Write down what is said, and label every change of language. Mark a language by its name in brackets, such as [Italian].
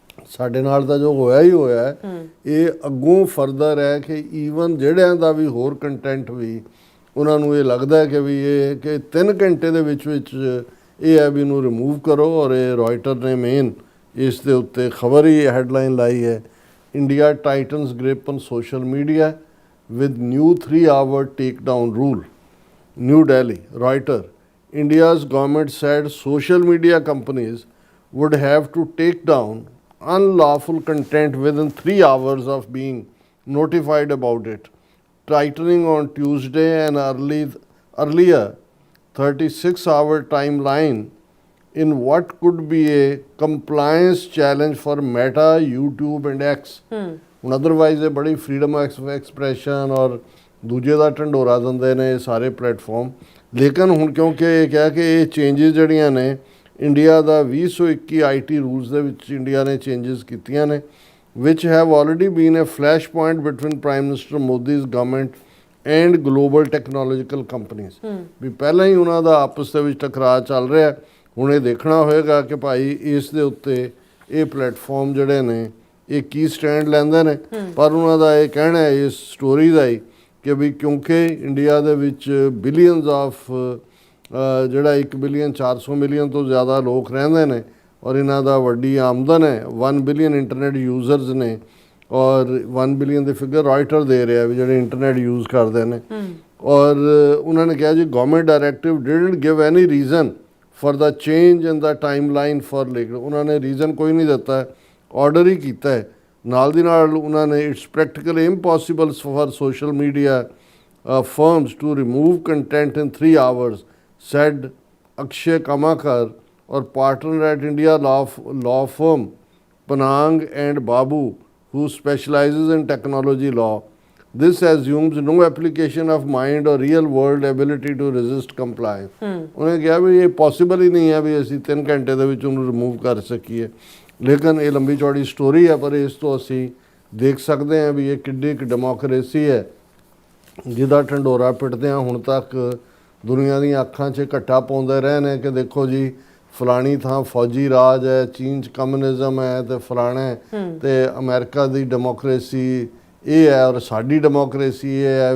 [Punjabi] ਸਾਡੇ ਨਾਲ ਤਾਂ ਜੋ ਹੋਇਆ ਹੀ ਹੋਇਆ ਹੈ, ਇਹ ਅੱਗੋਂ ਫਰਦਰ ਹੈ ਕਿ ਈਵਨ ਜਿਹੜਿਆਂ ਦਾ ਵੀ ਹੋਰ ਕੰਟੈਂਟ ਵੀ ਉਹਨਾਂ ਨੂੰ ਇਹ ਲੱਗਦਾ ਕਿ ਵੀ ਇਹ ਕਿ 3 ਘੰਟੇ ਦੇ ਵਿੱਚ ਇਹ ਹੈ ਵੀ ਇਹਨੂੰ ਰਿਮੂਵ ਕਰੋ। ਔਰ ਇਹ ਰਾਇਟਰ ਨੇ ਮੇਨ ਇਸ ਦੇ ਉੱਤੇ ਖਬਰ ਹੀ ਹੈਡਲਾਈਨ ਲਾਈ ਹੈ, [English] India tightens grip on social media with new 3-hour takedown rule. New Delhi, Reuters, India's government said social media companies would have to take down unlawful content within 3 hours of being notified about it, tightening on Tuesday an earlier 36-hour timeline in what could be a compliance challenge for Meta, YouTube and X. [Punjabi] ਹੁਣ otherwise ਇਹ ਬੜੀ freedom expression ਔਰ ਦੂਜੇ ਦਾ ਢੰਡੋਰਾ ਦਿੰਦੇ ਨੇ ਇਹ ਸਾਰੇ platform. ਲੇਕਿਨ ਹੁਣ ਕਿਉਂਕਿ ਇਹ ਕਿਹਾ ਕਿ ਇਹ ਚੇਂਜਸ ਜਿਹੜੀਆਂ ਨੇ ਇੰਡੀਆ ਦਾ 2021 IT ਰੂਲਸ ਦੇ ਵਿੱਚ ਇੰਡੀਆ ਨੇ ਚੇਂਜਸ ਕੀਤੀਆਂ ਨੇ [English] which have already been a flashpoint between Prime Minister Modi's government and global technological companies। [Punjabi] ਵੀ ਪਹਿਲਾਂ ਹੀ ਉਹਨਾਂ ਦਾ ਆਪਸ ਦੇ ਵਿੱਚ ਟਕਰਾਅ ਚੱਲ ਰਿਹਾ। ਹੁਣ ਇਹ ਦੇਖਣਾ ਹੋਏਗਾ ਕਿ ਭਾਈ ਇਸ ਦੇ ਉੱਤੇ ਇਹ ਪਲੇਟਫਾਰਮ ਜਿਹੜੇ ਨੇ ਇਹ ਕੀ ਸਟੈਂਡ ਲੈਂਦੇ ਨੇ। ਪਰ ਉਹਨਾਂ ਦਾ ਇਹ ਕਹਿਣਾ ਹੈ ਇਸ ਸਟੋਰੀ ਦਾ ਹੀ ਕਿ ਵੀ ਕਿਉਂਕਿ ਇੰਡੀਆ ਦੇ ਵਿੱਚ ਬਿਲੀਅਨਸ ਆਫ ਜਿਹੜਾ 1 ਬਿਲੀਅਨ 400 ਮਿਲੀਅਨ ਤੋਂ ਜ਼ਿਆਦਾ ਲੋਕ ਰਹਿੰਦੇ ਨੇ ਔਰ ਇਹਨਾਂ ਦਾ ਵੱਡੀ ਆਮਦਨ ਹੈ। 1 ਬਿਲੀਅਨ ਇੰਟਰਨੈਟ ਯੂਜ਼ਰਸ ਨੇ ਔਰ 1 ਬਿਲੀਅਨ ਦੇ ਫਿਗਰ ਰਾਈਟਰ ਦੇ ਰਿਹਾ ਵੀ ਜਿਹੜੇ ਇੰਟਰਨੈਟ ਯੂਜ਼ ਕਰਦੇ ਨੇ। ਔਰ ਉਹਨਾਂ ਨੇ ਕਿਹਾ ਜੀ [English] Government directive didn't give any reason for the change in the timeline for legal. [Punjabi] ਉਹਨਾਂ ਨੇ ਰੀਜ਼ਨ ਕੋਈ ਨਹੀਂ ਦਿੱਤਾ, ਆਰਡਰ ਹੀ ਕੀਤਾ ਹੈ। ਨਾਲ ਦੀ ਨਾਲ ਉਹਨਾਂ ਨੇ [English] It's practically impossible for social media firms to remove content in 3 hours, said Akshay Kamakar or partner at India law firm Panang and Babu, who specializes in technology law. This assumes no application of mind or real world ability to resist compliance। [Punjabi] ਉਹਨੇ ਕਿਹਾ ਵੀ ਇਹ possible ਹੀ ਨਹੀਂ ਹੈ ਵੀ ਅਸੀਂ 3 ਘੰਟੇ ਦੇ ਵਿੱਚ ਉਹਨੂੰ ਰਿਮੂਵ ਕਰ ਸਕੀਏ। ਲੇਕਿਨ ਇਹ ਲੰਬੀ ਚੌੜੀ ਸਟੋਰੀ ਹੈ, ਪਰ ਇਸ ਤੋਂ ਅਸੀਂ ਦੇਖ ਸਕਦੇ ਹਾਂ ਵੀ ਇਹ ਕਿੱਡੀ ਕੁ ਡੈਮੋਕ੍ਰੇਸੀ ਹੈ ਜਿਹਦਾ ਢੰਡੋਰਾ ਪਿੱਟਦਿਆਂ ਹੁਣ ਤੱਕ ਦੁਨੀਆ ਦੀਆਂ ਅੱਖਾਂ 'ਚ ਘੱਟਾ ਪਾਉਂਦੇ ਰਹੇ ਨੇ ਕਿ ਦੇਖੋ ਜੀ ਫਲਾਣੀ ਥਾਂ ਫੌਜੀ ਰਾਜ ਹੈ, ਚੀਨ 'ਚ ਕਮਿਊਨਿਜ਼ਮ ਹੈ ਤੇ ਫਲਾਣਾ ਤੇ ਅਮਰੀਕਾ ਦੀ ਡੈਮੋਕ੍ਰੇਸੀ ਇਹ ਹੈ ਔਰ ਸਾਡੀ ਡੈਮੋਕ੍ਰੇਸੀ ਇਹ ਹੈ।